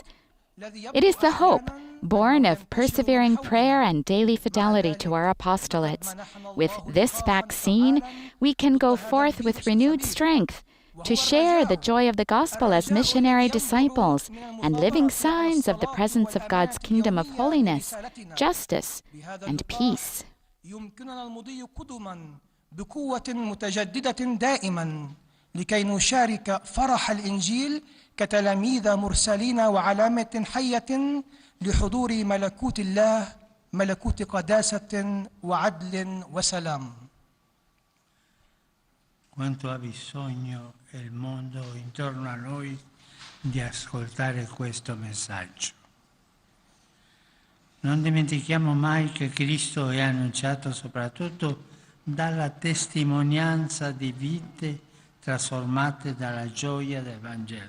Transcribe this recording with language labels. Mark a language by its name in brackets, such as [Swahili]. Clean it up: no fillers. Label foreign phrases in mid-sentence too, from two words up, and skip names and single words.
[English] It is the hope born of persevering prayer and daily fidelity to our apostolates. With this vaccine, we can go forth with renewed strength to share the joy of the gospel as missionary disciples and living signs of the presence of God's kingdom of holiness, justice, and peace. [Arabic] لكي نشارك فرح الإنجيل كتلاميذ مرسلين وعلامة حية لحضور ملكوت الله، ملكوت قداسة وعدل وسلام. [Italian] Quanto ha bisogno il mondo intorno a noi di ascoltare questo messaggio. Non dimentichiamo mai che Cristo è annunciato soprattutto dalla testimonianza di vite trasformate dalla gioia del Vangelo.